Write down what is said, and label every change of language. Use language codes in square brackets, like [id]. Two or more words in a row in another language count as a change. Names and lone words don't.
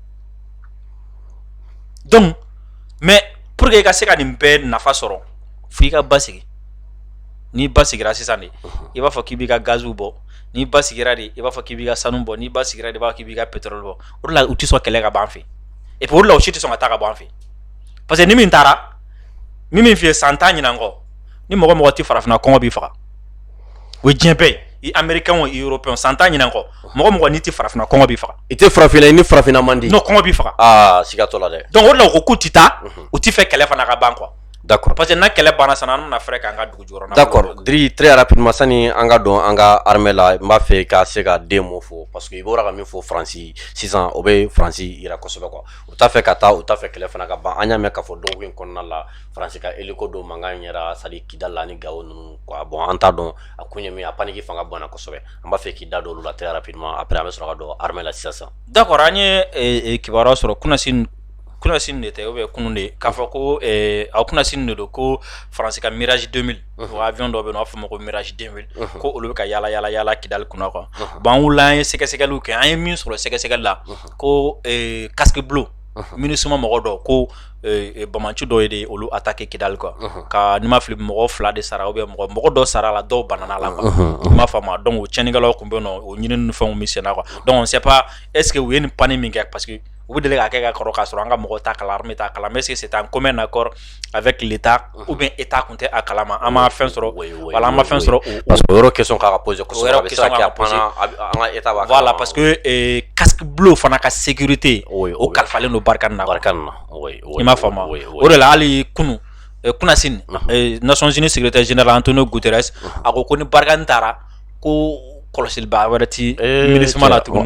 [fr] donc mais pour que [bm] i ka se ka nin bɛɛ nafa sɔrɔ f'i ka basigi n'i basigira sisan de i b'a fɔ k'i b'i ka gaziw bɔ n'i basigira de i b'a fɔ k'i b'i ka sanu bɔ n'i basigira de i b'a fɔ k'i b'i ka pétrole bɔ o de la u tɛ sɔn kɛlɛ ka bɔ an fɛ [fr] et puis [bm] o de la u si tɛ sɔn ka taa ka bɔ an fɛ [fr] parce que [bm] ni min taara min f'i ye san 10 ɲinan kɔ ni mɔgɔ mɔgɔ tɛ farafinna kɔngɔ b'i faga o ye diɲɛ bɛɛ ye i américain o i européen san 10 ɲinan kɔ mɔgɔ mɔgɔ n'i tɛ farafinna kɔngɔ b'i faga i tɛ farafinna i ni farafinna man di non kɔngɔ b'i faga siga t'o la dɛ donc o de la u ko k'u tɛ taa u tɛ fɛ kɛlɛ fana ka ban quoi [fr] d'accord [bm] parce que na kɛlɛ banna sana an bɛna fɛrɛ k'an ka dugu jukɔrɔna [fr] d'accord Dri très rapidement [bm] sani an ka don an ka armée la n b'a fɛ ka se ka den mo fo [fr] parce que [bm] i bɔra ka min fɔ Faransi sisan o bɛ Faransi yira kosɛbɛ quoi u t'a fɛ ka taa u t'a fɛ kɛlɛ fana ka ban an y'a mɛn k'a fɔ dɔgɔkun in kɔnɔna la Faransi ka hélico dɔ mankan yɛra sadi Kidali la ni Gao ninnu quoi bon an t'a dɔn a kun ye min a paniki fanga bonna kosɛbɛ an b'a fɛ k'i da don olu la [fr] très rapidement après [bm] an bɛ sɔrɔ ka don armée la sisan. d'accord an ye kibaruya sɔrɔ kunasini de tɛ [fr] ou bien [bm] kunun de k'a fɔ ko a kunasini de don ko Faransi ka Mirage 2000 o avion dɔ bɛ yen nɔ a b'a fɔ o ma ko Mirage 2000 ko olu bɛ ka yaala Kidali kunna quoi bon an wulila an ye sɛgɛsɛgɛliw kɛ an ye min sɔrɔ sɛgɛsɛgɛli la ko [fr] casque bleu [bm] MINUSMA mɔgɔ dɔ ko Bamanci dɔ ye de olu attaqué Kidali quoi ka ni ma fili mɔgɔ 2 de sara ou bien mɔgɔ dɔ sara la dɔw banana la quoi i m'a faamu donc o tiɲɛnikɛlaw tun bɛ yen nɔ o ɲinini ni fɛnw min senna quoi donc [fr] on sait pas est ce que [bm] u ye nin panne min kɛ [fr] parce que [bm] u bɛ deli k'a kɛ ka kɔrɔ k'a sɔrɔ an ka mɔgɔ t'a kala armée t'a kala [fr] mais est ce que c'est un commun accord avec l'état ou bien [bm] état kun tɛ a kalama an ma fɛn sɔrɔ voilà an ma fɛn sɔrɔ [fr] parce que [bm] o yɔrɔ question k'a ka poser kosɛbɛ a bɛ se ka kɛ a panna an ka état b'a [fr] voilà parce que casque bleu [bm] fana ka sécurité o kalifalen don Barkhane na i m'a faamu o de la hali kunu kunasini Nations Unies [fr] secrétaire général [bm] Antonio Guterres a ko ni Barkhane taara ko kɔlɔsiliba wɛrɛ ti MINUSMA la tuguni